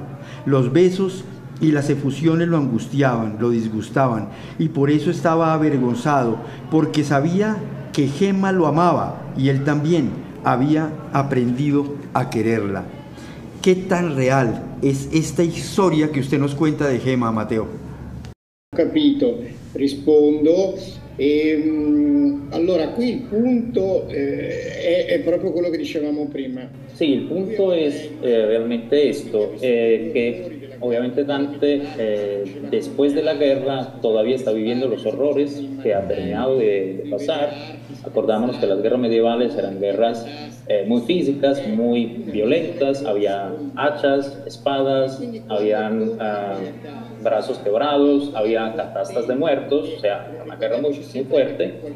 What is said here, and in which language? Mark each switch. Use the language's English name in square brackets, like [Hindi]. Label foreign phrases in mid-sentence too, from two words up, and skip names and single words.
[Spanish] Los besos y las efusiones lo angustiaban, lo disgustaban, y por eso estaba avergonzado, porque sabía que Gemma lo amaba y él también había aprendido a quererla. ¿Qué tan real es esta historia que usted nos cuenta de Gemma, Mateo? [Italian] Capito, rispondo. Allora, qui il punto è proprio quello che dicevamo prima. [Spanish] Sí, el punto es realmente esto, que obviamente Dante después de la guerra todavía está viviendo los horrores que ha terminado de pasar, Acordémonos que las guerras medievales eran guerras muy físicas, muy violentas, había hachas, espadas, habían brazos quebrados, había catastas de muertos, o sea, una guerra muy, muy fuerte.